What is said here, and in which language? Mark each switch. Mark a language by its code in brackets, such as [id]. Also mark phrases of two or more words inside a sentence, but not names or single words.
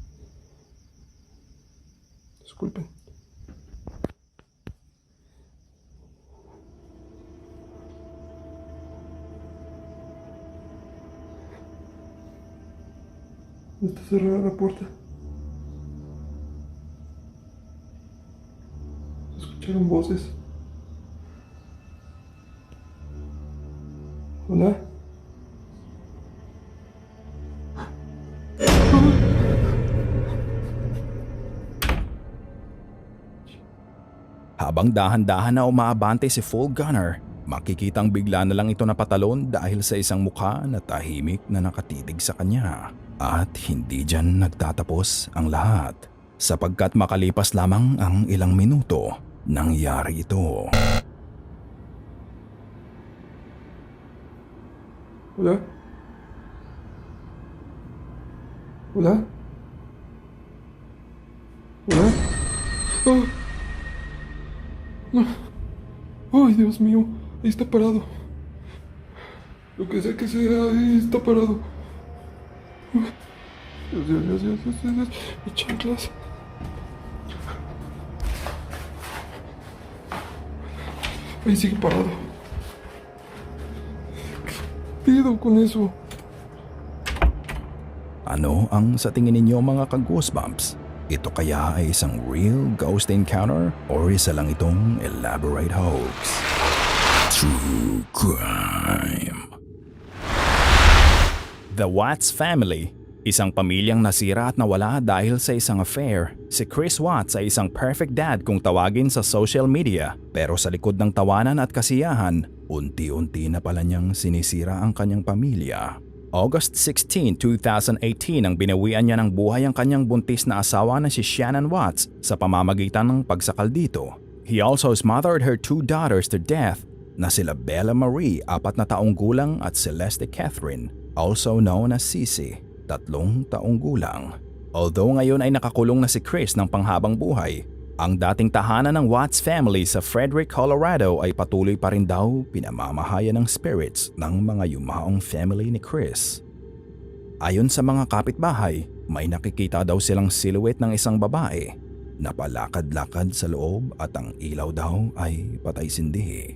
[es] Disculpen. Está cerrada la puerta. Escucharon voces. Hola. [tl] Habang dahan-dahan na umaabante si Full Gunner, makikitang bigla na lang ito napatalon dahil sa isang mukha na tahimik na nakatitig sa kanya. At hindi dyan nagtatapos ang lahat, sapagkat makalipas lamang ang ilang minuto, nangyari ito. [es] Hola. Hola. Hola. Oh. No. Ay, Dios mío. Ahí está parado. Lo que sea que sea, ahí está parado. Dios. Mis chanclas. Ahí sigue parado. ¿Qué pido con eso? [tl] Ano ang sa tingin ninyo mga ka-goosebumps? Ito kaya ay isang [en] real ghost encounter [tl] o isa lang itong [en] elaborate hoax? True crime. The Watts family, [tl] isang pamilyang nasira at nawala dahil sa isang affair. Si Chris Watts ay isang [en] perfect dad [tl] kung tawagin sa [en] social media, [tl] pero sa likod ng tawanan at kasiyahan, unti-unti na pala niyang sinisira ang kanyang pamilya. August 16, 2018 ang binawian niya ng buhay ang kanyang buntis na asawa na si Shannon Watts sa pamamagitan ng pagsakal dito. [en] He also smothered her 2 daughters to death [tl] na sila Bella Marie, 4 na taong gulang at Celeste Catherine, [en] also known as Sisi, 3 [tl] taong gulang. Although ngayon ay nakakulong na si Chris ng panghabang buhay, ang dating tahanan ng Watts family sa Frederick, Colorado ay patuloy pa rin daw pinamamahayan ng spirits ng mga yumaong family ni Chris. Ayon sa mga kapitbahay, may nakikita daw silang silhouette ng isang babae na palakad-lakad sa loob at ang ilaw daw ay patay-sindi.